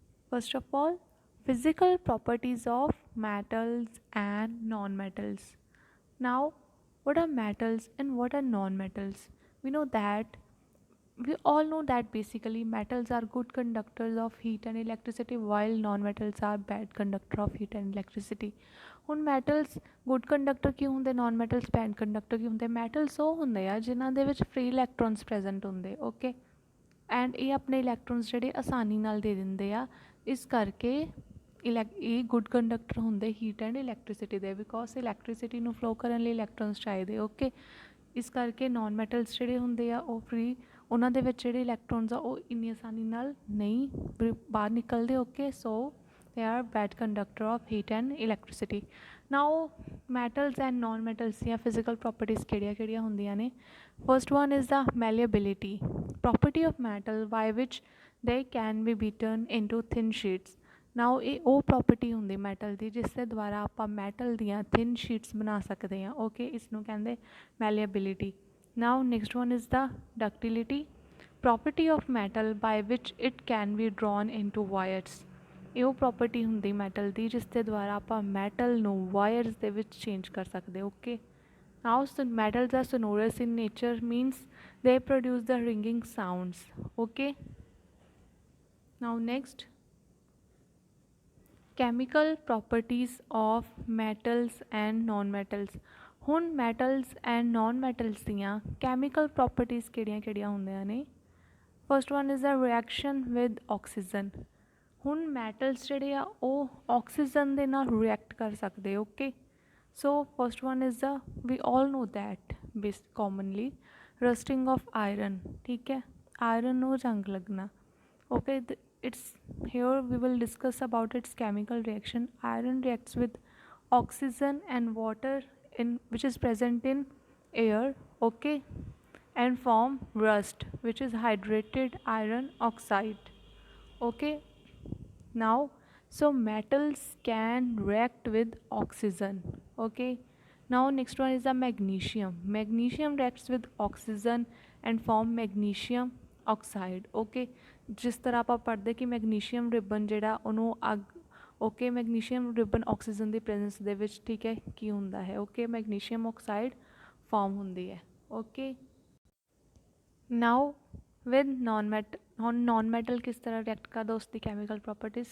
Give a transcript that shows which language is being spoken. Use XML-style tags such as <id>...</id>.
<en>First of all, physical properties of metals and non-metals. Now, what are metals and what are non-metals? We know that we all know that basically metals are good conductors of heat and electricity, while non-metals are bad conductor of heat and electricity.</en> <pa>ਹੁਣ metals good conductor ਕਿਉਂ ਹੁੰਦੇ, naan metals bed conductor ਕਿਉਂ ਹੁੰਦੇ? Metals ਉਹ ਹੁੰਦੇ ਆ ਜਿਨ੍ਹਾਂ ਦੇ ਵਿੱਚ ਫ੍ਰੀ ਇਲੈਕਟ੍ਰੋਨਸ ਪ੍ਰੈਜ਼ੈਂਟ ਹੁੰਦੇ, ਓਕੇ, ਐਂਡ ਇਹ ਆਪਣੇ ਇਲੈਕਟ੍ਰੋਨਸ ਜਿਹੜੇ ਆਸਾਨੀ ਨਾਲ ਦੇ ਦਿੰਦੇ ਆ, ਇਸ ਕਰਕੇ ਇਹ ਗੁੱਡ ਕੰਡਕਟਰ ਹੁੰਦੇ ਹੀਟ ਐਂਡ ਇਲੈਕਟ੍ਰੀਸਿਟੀ ਦੇ, ਬਿਕੋਜ਼ ਇਲੈਕਟ੍ਰੀਸਿਟੀ ਨੂੰ ਫਲੋ ਕਰਨ ਲਈ ਇਲੈਕਟ੍ਰੋਨਸ ਚਾਹੀਦੇ, ਓਕੇ। ਇਸ ਕਰਕੇ ਨਾਨ ਮੈਟਲਸ ਜਿਹੜੇ ਹੁੰਦੇ ਆ ਉਹ ਫ੍ਰੀ, ਉਹਨਾਂ ਦੇ ਵਿੱਚ ਜਿਹੜੇ ਇਲੈਕਟ੍ਰੋਨਸ ਆ ਉਹ ਇੰਨੀ ਆਸਾਨੀ ਨਾਲ ਨਹੀਂ ਬਾਹਰ ਨਿਕਲਦੇ, okay.</pa> <en>So they are bad conductor of heat and electricity. Now metals and non-metals</en> <pa>ਦੀਆਂ</pa> <en>physical properties</en> <pa>ਕਿਹੜੀਆਂ ਹੁੰਦੀਆਂ ਨੇ?</pa> <en>First one is the malleability, property of metal by which they can be beaten into thin sheets.</en> <pa>Now ਇਹ ਉਹ property ਹੁੰਦੀ metal ਦੀ ਜਿਸ ਦੇ ਦੁਆਰਾ ਆਪਾਂ metal ਦੀਆਂ thin sheets ਬਣਾ ਸਕਦੇ ਹਾਂ, ਓਕੇ। ਇਸ ਨੂੰ ਕਹਿੰਦੇ malleability.</pa> <en>Now next one is the ductility, property of metal by which it can be drawn into wires.</en> <pa>ਇਹ ਉਹ ਪ੍ਰੋਪਰਟੀ ਹੁੰਦੀ ਮੈਟਲ ਦੀ ਜਿਸ ਦੇ ਦੁਆਰਾ ਆਪਾਂ ਮੈਟਲ ਨੂੰ ਵਾਇਰਸ ਦੇ ਵਿੱਚ ਚੇਂਜ ਕਰ ਸਕਦੇ, okay.</pa> <en>Now metals are sonorous in nature, means they produce the ringing sounds, okay. Now next, chemical properties of metals and non-metals.</en> <pa>ਹੁਣ ਮੈਟਲਸ ਐਂਡ ਨੋਨ ਮੈਟਲਸ ਦੀਆਂ ਕੈਮੀਕਲ ਪ੍ਰੋਪਰਟੀਜ਼ ਕਿਹੜੀਆਂ ਹੁੰਦੀਆਂ ਨੇ?</pa> <en>First one is the reaction with oxygen.</en> <pa>ਹੁਣ metals ਜਿਹੜੇ ਆ ਉਹ oxygen ਦੇ ਨਾਲ ਰਿਐਕਟ ਕਰ ਸਕਦੇ, okay.</pa> <en>so first one is the, we all know that base commonly rusting of iron,</en> <pa>ਠੀਕ ਹੈ, ਆਇਰਨ ਨੂੰ ਜੰਗ ਲੱਗਣਾ,</pa> <en>Okay. Its here we will discuss about its chemical reaction. Iron reacts with oxygen and water in which is present in air, okay, and form rust, which is hydrated iron oxide, okay. Now so metals can react with oxygen, okay. Now next one is the magnesium. Magnesium reacts with oxygen and form magnesium oxide, okay.</en> <hi>जिस तरह आप पढ़ते कि magnesium ribbon</hi> <pa>ਜਿਹੜਾ ਉਹਨੂੰ ਅੱਗ, okay, magnesium ribbon oxygen ਦੀ presence ਦੇ ਵਿੱਚ, ਠੀਕ ਹੈ, ਕੀ ਹੁੰਦਾ ਹੈ, ਓਕੇ, ਮੈਗਨੀਸ਼ੀਅਮ ਆਕਸਾਈਡ ਫਾਰਮ ਹੁੰਦੀ ਹੈ, okay.</pa> <en>now with non metal</en> <hi>किस तरह</hi> <en>react</en> <hi>करता उसकी</hi> <en>chemical properties?</en>